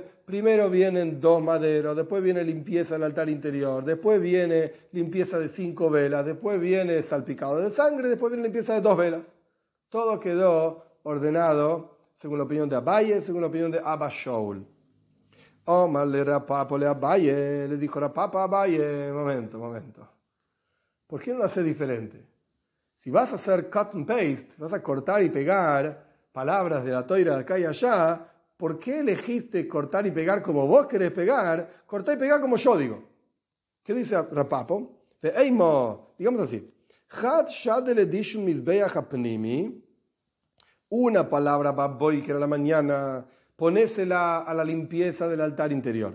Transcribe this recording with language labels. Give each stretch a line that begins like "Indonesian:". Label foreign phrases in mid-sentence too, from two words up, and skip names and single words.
Spanish: Primero vienen 2 maderos, después viene limpieza del altar interior, después viene limpieza de 5 velas, después viene salpicado de sangre, después viene limpieza de 2 velas. Todo quedó ordenado según la opinión de Abaye, según la opinión de Abba Shaul.
Aramaic: Omar le Rapapo le Abaye,
Spanish: le dijo Rapapa a Abaye, momento. ¿Por qué no lo hace diferente? Si vas a hacer
English: cut and paste,
Spanish: vas a cortar y pegar palabras de la toira de acá y allá, ¿por qué elegiste cortar y pegar como vos querés pegar? Cortar y pegar como yo digo. ¿Qué dice Rapapo? Digamos así. Una palabra baboiker a la mañana, ponésela a la limpieza del altar interior.